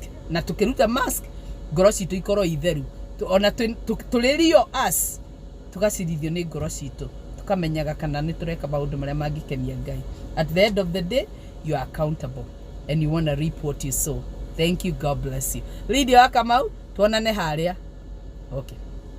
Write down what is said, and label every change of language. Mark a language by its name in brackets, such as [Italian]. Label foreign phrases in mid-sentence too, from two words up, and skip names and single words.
[Kikuyu] Na tukiruta mask ngoro citu ikorwo itheru. Ona tulirio us tugacirithio ni ngoro citu. Tukamenyaga kana ni tureka maundu maria mangikenia Ngai. [English] At the end of the day, you are accountable and you want to reap what you sow. Thank you. God bless you. [Kikuyu] Lydia Kamau, tuonane haria. [English] Okay.